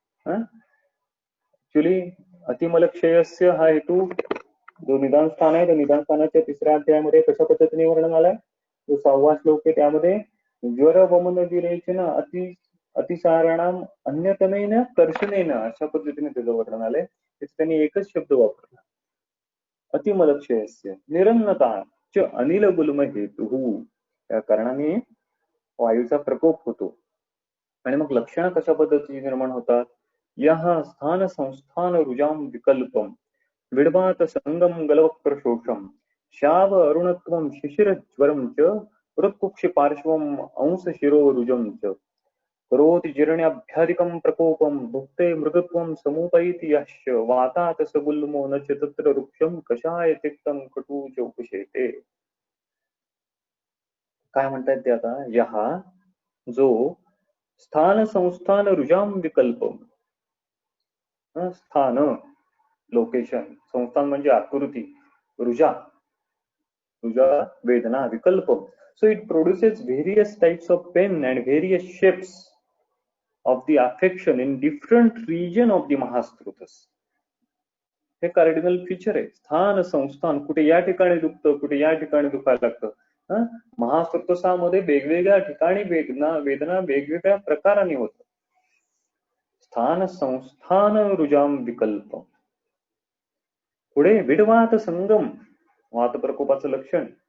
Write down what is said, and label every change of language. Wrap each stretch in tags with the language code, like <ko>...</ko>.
<mr>Actually अतिमलक्षयस्य हा हेतू जो निदान स्थान आहे त्या निदान स्थानाच्या 3ऱ्या अध्यायामध्ये कशा पद्धतीने वर्णन आलाय, जो 6वा श्लोक आहे त्यामध्ये</mr> <sa>ज्वर वमन विरेचन अतिसाराणाम अन्यतमेन कर्षणेन</sa> <mr>अशा पद्धतीने त्याचं वर्णन आलंय. त्यांनी एकच शब्द वापरला,</mr> <sa>अतिमलक्षयस्य निरन्नता च अनिल गुल्म हेतू.</sa> <mr>या कारणाने वायूचा प्रकोप होतो. आणि मग लक्षणं कशा पद्धतीने निर्माण होतात.</mr> <sa>यह स्थान संस्थान रुजाम विकल्पम विडभात संगम गलवक्र शोषम शाव अरुणत्वम शिशिर ज्वरम च हृत्कुक्षि पार्श्वम् अंश शिरोरुजं च करोति जीर्ण्याभ्यादिकं प्रकोपं भुक्ते मृदुत्वं समुपैति यश्च वातात् स गुल्मो न च तत्र वृक्षं कषाय तिक्तं कटू च उपशेते.</sa> <mr>काय म्हणतायत ते आता, यह जो</mr> <sa>स्थान संस्थान रुजाम विकल्प,</sa> <mr>स्थान लोकेशन, संस्थान म्हणजे आकृती, रुजा रुजा वेदना विकल्प.</mr> <en>So it produces various types of pain and various shapes of the affection in different region of the Mahasrutas.</en> <mr>हे कार्डिनल फीचर आहे. स्थान संस्थान, कुठे या ठिकाणी दुखतं, कुठे या ठिकाणी दुखायला लागतं. महासृतसामध्ये वेगवेगळ्या ठिकाणी वेदना वेदना वेगवेगळ्या प्रकाराने होतं.</mr> <sa>स्थान संस्थान रुजाम विकल्प.</sa> <mr>पुढे</mr> <sa>विडवात संगम,</sa> <mr>वात प्रकोपाचं लक्षण.</mr>